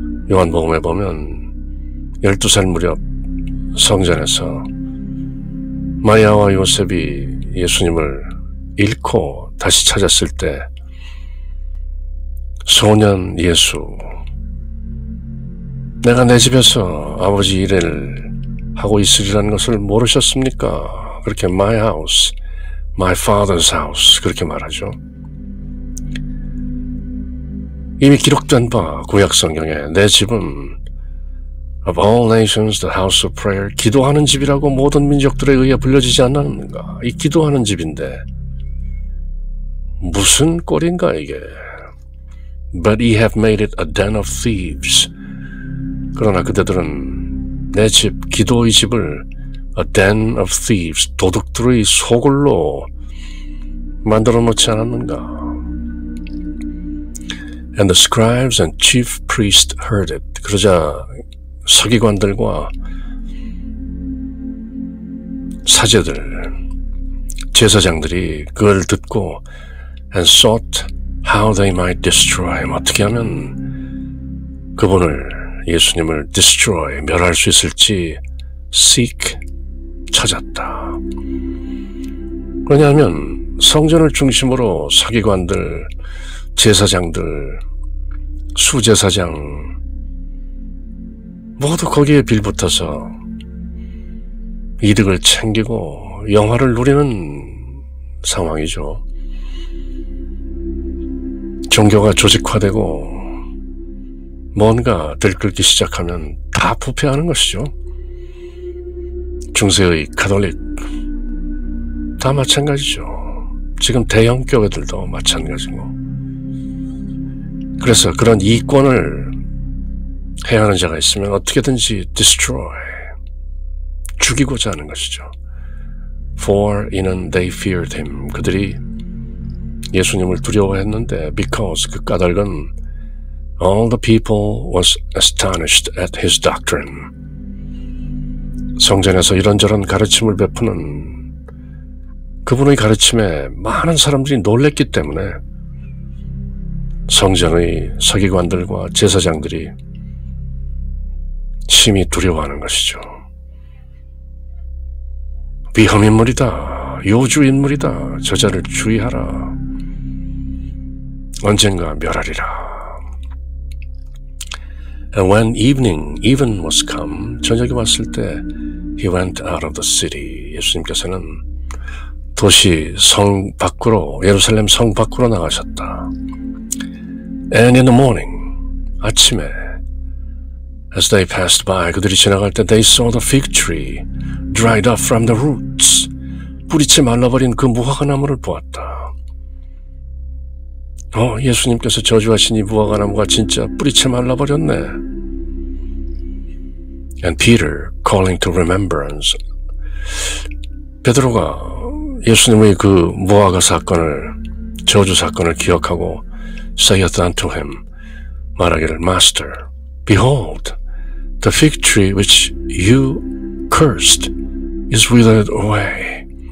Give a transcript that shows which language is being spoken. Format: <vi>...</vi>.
<ko>요한복음에 보면 12살 무렵 성전에서 마리아와 요셉이 예수님을 잃고 다시 찾았을 때 소년 예수, 내가 내 집에서 아버지 일을 하고 있으리라는 것을 모르셨습니까? 그렇게</ko> <en>my house, my father's house</en> <ko>그렇게 말하죠. 이미 기록된 바 구약 성경에 내 집은</ko> <en>of all nations the house of prayer,</en> <ko>기도하는 집이라고 모든 민족들에 의해 불려지지 않았는가? 이 기도하는 집인데 무슨 꼴인가 이게?</ko> <en>But ye have made it a den of thieves.</en> <ko>그러나 그대들은 내 집, 기도의 집을</ko> <en>a den of thieves,</en> <ko>도둑들의 소굴로 만들어 놓지 않았는가?</ko> <en>And the scribes and chief priests heard it.</en> <ko>그러자 서기관들과 사제들, 제사장들이 그걸 듣고</ko> <en>and sought how they might destroy him.</en> <ko>어떻게 하면 그분을, 예수님을 destroy, 멸할 수 있을지 seek, 찾았다. 왜냐하면 성전을 중심으로 서기관들, 제사장들, 수제사장 모두 거기에 빌붙어서 이득을 챙기고 영화를 누리는 상황이죠. 종교가 조직화되고 뭔가 들끓기 시작하면 다 부패하는 것이죠. 중세의 가톨릭 다 마찬가지죠. 지금 대형 교회들도 마찬가지고. 그래서 그런 이권을 해하는 자가 있으면 어떻게든지 destroy, 죽이고자 하는 것이죠.</ko> <en>For</en> <ko>이는</ko> <en>they feared him.</en> <ko>그들이 예수님을 두려워했는데</ko> <en>because</en> <ko>그 까닭은</ko> <en>all the people was astonished at his doctrine.</en> <ko>성전에서 이런저런 가르침을 베푸는 그분의 가르침에 많은 사람들이 놀랬기 때문에 성전의 서기관들과 제사장들이 심히 두려워하는 것이죠. 위험인물이다, 요주인물이다, 저자를 주의하라, 언젠가 멸하리라.</ko> <en>And when even was come,</en> <ko>저녁이 왔을 때</ko> <en>he went out of the city.</en> <ko>예수님께서는 도시 성 밖으로, 예루살렘 성 밖으로 나가셨다.</ko> <en>And in the morning,</en> <ko>아침에</ko> <en>as they passed by,</en> <ko>그들이 지나갈 때</ko> <en>they saw the fig tree dried up from the roots.</en> <ko>뿌리채 말라버린 그 무화과나무를 보았다. 예수님께서 저주하신 이 무화과나무가 진짜 뿌리채 말라버렸네.</ko> <en>And Peter, calling to remembrance,</en> <ko>베드로가 예수님의 그 무화과 사건을, 저주 사건을 기억하고</ko> <en>saith unto him,</en> <ko>말하기를,</ko> <en>Master, behold, the fig tree which you cursed is withered away.</en>